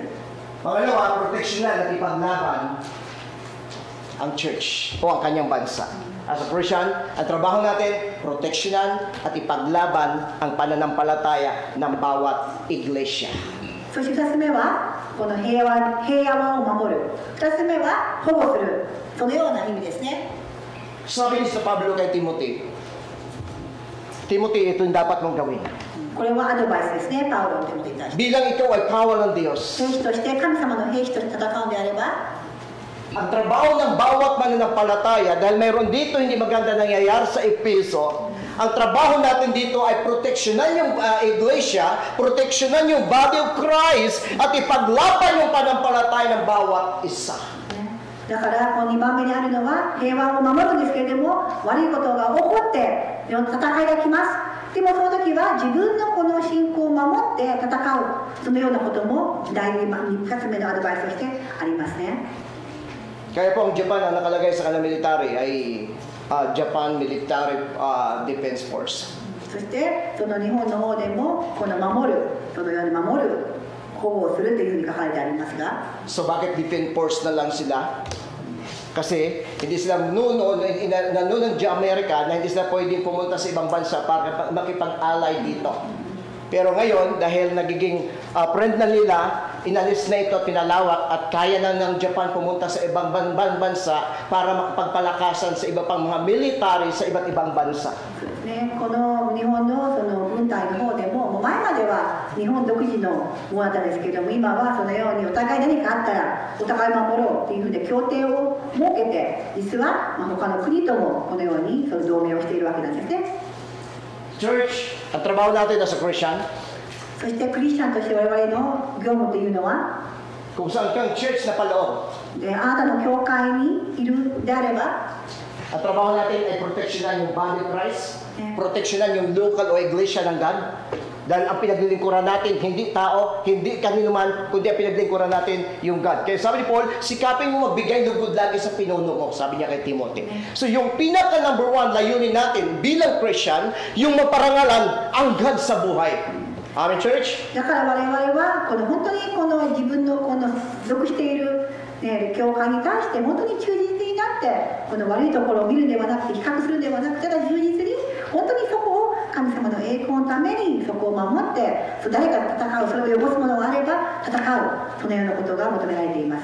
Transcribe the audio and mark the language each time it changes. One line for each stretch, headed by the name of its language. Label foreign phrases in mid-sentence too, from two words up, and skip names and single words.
Filipino: Pangalawa, proteksyonan at ipaglaban ang church o ang kanyang bansa.
English: As a Christian,
Filipino: ang trabaho natin, proteksyonan at ipaglaban ang pananampalataya ng bawat iglesia.
Japanese: そして2つ目は、この平和を守る。2つ目は、保護する。そのような意味ですね。
Filipino: Sabi ni sa Pablo kay Timothy, Timothy, ito yung dapat mong gawin.
Japanese: これはアドバイスですね、パウロの手元に対して。
Filipino: Bilang ikaw ay kawal ng Diyos,
Japanese: 兵士として、神様の兵士として戦うんであれば、
Filipino: ang trabaho ng bawat mananampalataya, dahil mayroon dito hindi maganda nangyayari sa Efeso, ang trabaho natin dito ay proteksyonan yung iglesia, proteksyonan yung
English: body of Christ,
Filipino: at ipaglaban yung panampalataya ng bawat isa.
Japanese: だからこの2番目にあるのは平和を守るんですけれども、悪いことが起こって戦いが来ます。でもその時は自分のこの信仰を守って戦う、そのようなことも第2つ目のアドバイスとしてありますね。
Filipino: Kaya po ang Japan ang nakalagay sa kanilang military ay Japan Military Defense Force.
Japanese: そしてその日本の方でもこの守る、そのように守る、保護をするというふうに書かれてありますが、
Filipino: So bakit
English: defense force
Filipino: na lang sila? Kasi hindi sila noon ng Amerika na hindi sila pwedeng pumunta sa ibang bansa para makipag-ally dito. Pero ngayon, dahil nagiging friend na nila inalis na ito at pinalawak at kaya na ng Japan pumunta sa ibang bansa para makapagpalakasan sa iba pang mga military sa iba't ibang bansa.
Japanese: ね、この日本のその軍隊の方でも、もう前までは日本独自のものだったんですけども、今はそのようにお互い何かあったらお互い守ろうというふうで協定を設けて、実は他の国ともこのようにその同盟をしているわけなんですね。
Filipino: Church, ang trabaho natin
English: as a Christian,
Japanese: そしてクリスチャンとして我々の業務というのは、
Filipino: kung saan kang church na paloob,
Japanese: であなたの教会にいるであれば、
Filipino: ang trabaho natin ay proteksyonan yung
English: body of Christ,
Filipino: proteksyonan yung local o iglesia ng God. Dahil ang pinaglilingkuran natin, hindi tao, hindi kanino man, kundi ang pinaglilingkuran natin yung God. Kaya sabi ni Paul, sikapin mo magbigay lugod lagi sa pinuno mo, sabi niya kay Timothy. So yung pinaka
English: number one
Filipino: layunin natin bilang Christian, yung maparangalan ang God sa buhay.
English: Amen, church?
Japanese: だから我々はこの本当にこの自分のこの属している、ね、教会に対して本当に忠実になってこの悪いところを見るんではなくて比較するんではなくてただ忠実に本当にそこを神様の栄光のためにそこを守って誰か戦うそれを汚すものがあれば戦うそのようなことが求められています。